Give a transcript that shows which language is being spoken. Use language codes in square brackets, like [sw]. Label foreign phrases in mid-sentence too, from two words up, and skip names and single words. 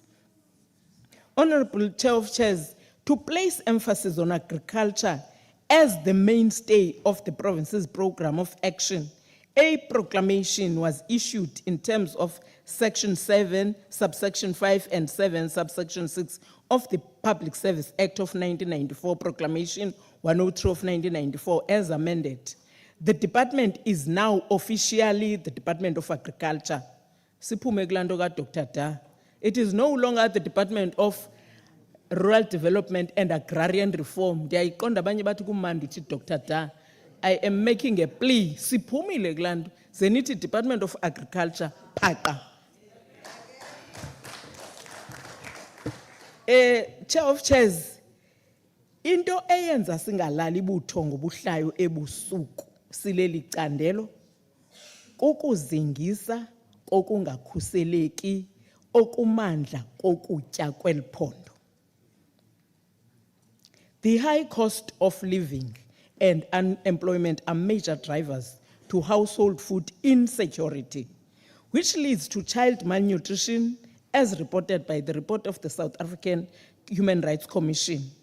[en] Honorable Chair of Chairs, to place emphasis on agriculture as the mainstay of the province's program of action, a proclamation was issued in terms of Section 7, subsection 5, and 7, subsection 6 of the Public Service Act of 1994, Proclamation 103 of 1994, as amended. The department is now officially the Department of Agriculture. [xh] Siphume kulaa nto kaDr. Da. [en] It is no longer the Department of Rural Development and Agrarian Reform. [xh] Ndiyayiqonda abanye bathi kumandi uthi Dr. [en] Da. I am making a plea. [xh] Siphumile kulaa nto. Ze nithi Department of Agriculture phaqa. [en] Chair of Chairs, [xh] into eyenza singalali buthongo buhlayo ebusuku sileli candelo kokuzingisa kokungakhuseleki okumandla kokutya kweliphondo. [en] The high cost of living and unemployment are major drivers to household food insecurity, which leads to child malnutrition, as reported by the report of the South African Human Rights Commission.